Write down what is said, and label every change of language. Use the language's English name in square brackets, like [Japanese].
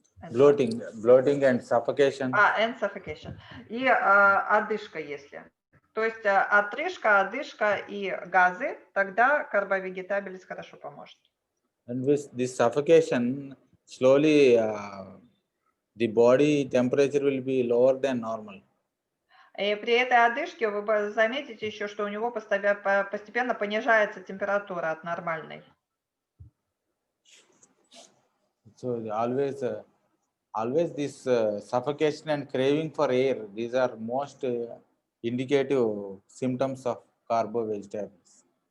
[English] bloating and suffocation. And suffocation. [Russian] И одышка, если. То есть отрыжка, одышка и газы, тогда карбовегетабилис хорошо поможет. [English] And with this suffocation, slowly the body temperature will be lower than normal. [Russian] И при этой одышке вы заметите еще, что у него постепенно понижается температура от нормальной. [English] So always this suffocation and craving for air, these are most indicative symptoms of carbovegetables.